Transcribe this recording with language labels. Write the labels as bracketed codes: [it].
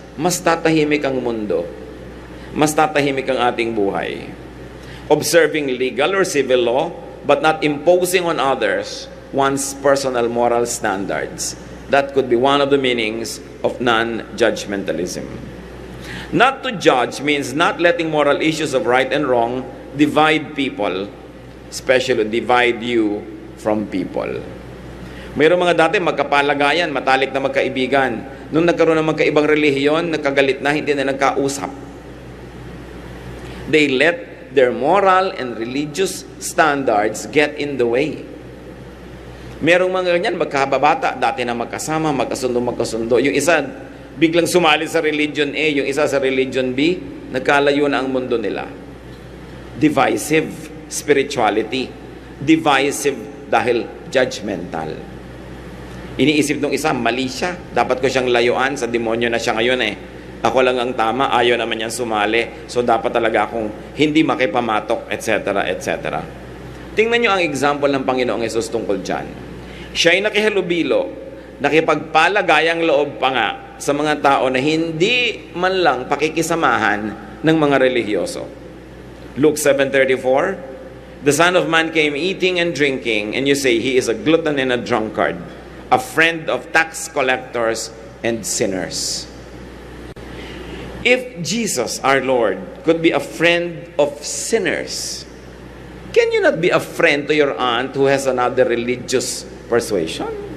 [tl] mas tatahimik ang mundo. Mas tatahimik ang ating buhay. [en] Observing legal or civil law, but not imposing on others one's personal moral standards. That could be one of the meanings of non-judgmentalism. Not to judge means not letting moral issues of right and wrong divide people, especially divide you from people. [tl] Mayroong mga dati magkapalagayan, matalik na magkaibigan. Nung nagkaroon ng magkaibang relihiyon, nagkagalit na, hindi na nagkausap. [en] They let their moral and religious standards get in the way. [tl] Merong mga ganyan, magkababata, dati na magkasama, magkasundo. Yung isa, biglang sumali sa religion A, yung isa sa religion B, nagkalayo na ang mundo nila. [en] Divisive spirituality. [tl] Divisive dahil judgmental. Iniisip nung isa, mali siya. Dapat ko siyang layuan, sa demonyo na siya ngayon eh. Ako lang ang tama, ayaw naman niyang sumali. So dapat talaga akong hindi makipamatok, etc. etc. Tingnan niyo ang example ng Panginoong Hesus tungkol dyan. Siya ay nakihalubilo, nakipagpalagayang loob pa nga sa mga tao na hindi man lang pakikisamahan ng mga relihiyoso. [en] Luke 7:34, the Son of Man came eating and drinking, and you say he is a glutton and a drunkard, a friend of tax collectors and sinners. If Jesus, our Lord, could be a friend of sinners, can you not be a friend to your aunt who has another religious persuasion?